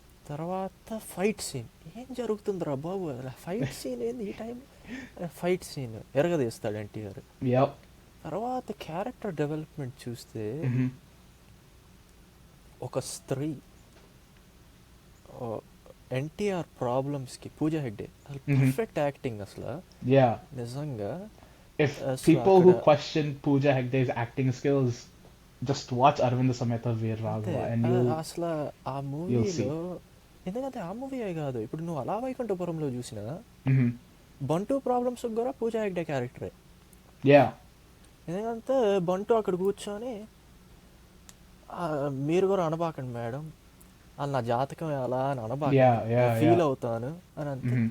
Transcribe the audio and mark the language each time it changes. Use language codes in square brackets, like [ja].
[te] తర్వాత fight scene, ఏం జరుగుతుందిరా బాబు, fight scene ఏంది ఈ టైం, ఫైట్ సీన్ ఎరగదీస్తాడు ఎన్టీఆర్. తర్వాత క్యారెక్టర్ డెవలప్మెంట్ చూస్తే ఒక స్త్రీ ఎన్టీఆర్ ప్రాబ్లమ్స్కి పూజా హెగ్డే అసలు పర్ఫెక్ట్ యాక్టింగ్ అసలు నిజంగా. [en] If people who question Pooja Hegde's acting skills, just watch Aravinda Sameta Veer Raghava and [te] అసలు ఆ మూవీలో, ఎందుకంటే ఆ మూవీయే కాదు, ఇప్పుడు నువ్వు అలా వైకుంఠపురంలో చూసినా బంటు ప్రాబ్లమ్స్ కూడా పూజా హెగ్డే క్యారెక్టరే. ఎందుకంటే బంటు అక్కడ కూర్చొని మీరు కూడా అనబాకండి మేడం, అది నా జాతకం ఎలా అని అనబాకండి, ఫీల్ అవుతాను అని అంతే.